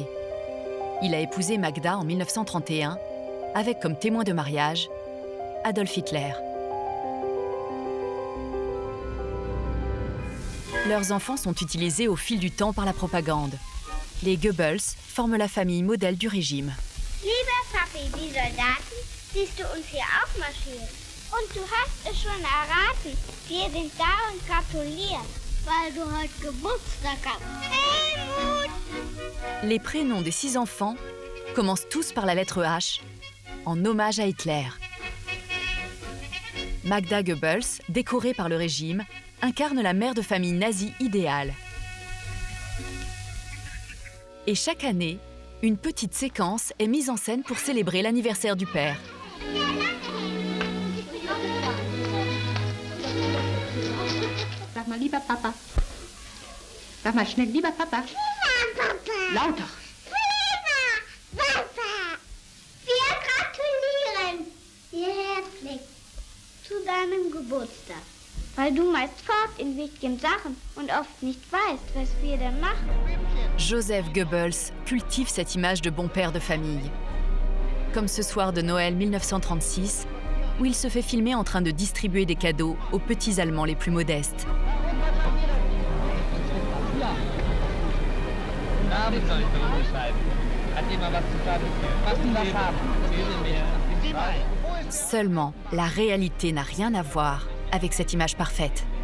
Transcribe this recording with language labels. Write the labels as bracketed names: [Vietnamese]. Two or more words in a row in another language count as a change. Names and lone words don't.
[French] Il a épousé Magda en 1931, avec comme témoin de mariage Adolf Hitler. Leurs enfants sont utilisés au fil du temps par la propagande. Les Goebbels forment la famille modèle du régime. [German] Lieber Papi, die Soldaten siehst du uns hier auch marschieren. Und du hast es schon erraten, wir sind da und gratulieren, weil du heute Geburtstag hast. Helmut! [French] Les prénoms des 6 enfants commencent tous par la lettre H, en hommage à Hitler. Magda Goebbels, décorée par le régime, incarne la mère de famille nazie idéale. Et chaque année, une petite séquence est mise en scène pour célébrer l'anniversaire du père. [German] Sag mal, lieber Papa. Sag mal schnell, lieber Papa. Lieber Papa! Lauter! Lieber Papa! Wir gratulieren dir herzlich zu deinem Geburtstag. Weil du meist fort in wichtigen Sachen und oft nicht weißt, was wir denn machen. [French] Joseph Goebbels cultive cette image de bon père de famille. Comme ce soir de Noël 1936, où il se fait filmer en train de distribuer des cadeaux aux petits Allemands les plus modestes. Seulement, la réalité n'a rien à voir avec cette image parfaite.